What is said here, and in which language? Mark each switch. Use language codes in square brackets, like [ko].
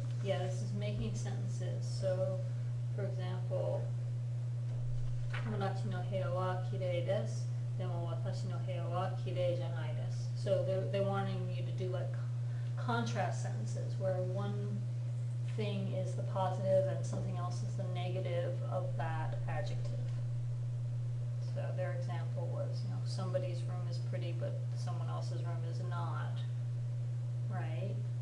[en] Yeah, this is making sentences, so, for example, [ja] 友達の部屋は綺麗です。でも私の部屋は綺麗じゃないです。 [en] So they're wanting you to do like contrast sentences where one thing is the positive and something else is the negative of that adjective. So their example was, somebody's room is pretty but someone else's room is not, right?